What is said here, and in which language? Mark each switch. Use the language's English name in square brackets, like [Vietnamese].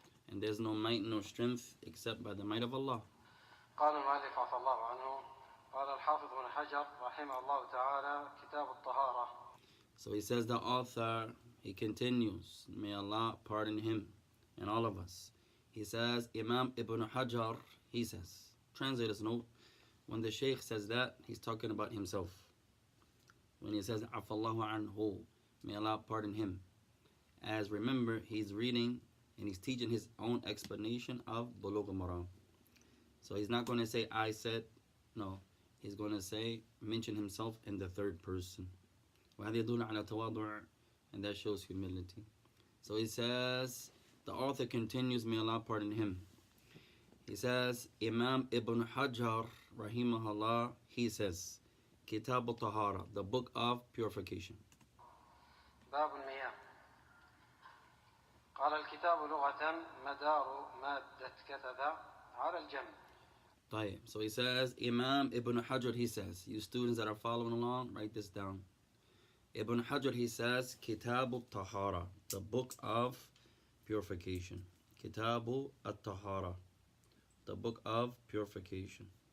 [English] And there's no might nor strength except by the might of Allah. [Arabic] قال المؤلف عفى الله عنه قال الحافظ بن حجر رحمه الله تعالى كتاب الطهارة. [English] So he says, the author, he continues, may Allah pardon him and all of us. He says, Imam Ibn Hajar, he says, translator's note, when the Shaykh says that, he's talking about himself. When he says, [Arabic] عفى الله عنه, [English] may Allah pardon him. As remember, he's reading and he's teaching his own explanation of Buluug Maraam. So he's not going to say, I said, no. He's going to say, mention himself in the third person. And that shows humility. So he says, the author continues, may Allah pardon him. He says, Imam Ibn Hajar, rahimahullah, he says, Kitab al-Tahara, the book of purification. [Arabic] باب المياه. قال الكتاب لغة مدار مادة كتب على الجمع. [English] So he says, Imam Ibn Hajar, he says, you students that are following along, write this down. Ibn Hajar, he says, Kitab al-Tahara, the book of purification. Kitab al-Tahara, the book of purification.